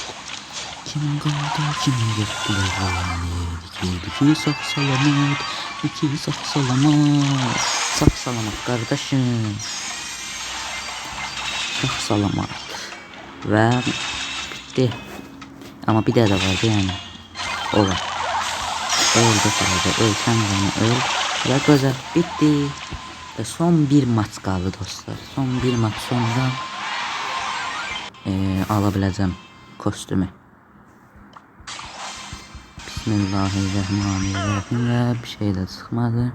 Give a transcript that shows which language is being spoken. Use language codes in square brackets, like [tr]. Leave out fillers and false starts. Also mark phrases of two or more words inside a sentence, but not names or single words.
[az] Kim qaldı, kim getdi, ki, sağ salamat. Sağ salamat. Sağ salamat qardaşım. Sağ salamat. Və bitti. Amma bir də vardı yəni. O var. [tr] Öl sen öl. Ve güzel bitti. Ve son bir maç kaldı dostlar. Son bir maç sonra alabileceğim kostümü. Bismillahirrahmanirrahim ve bir şey de çıkmadı.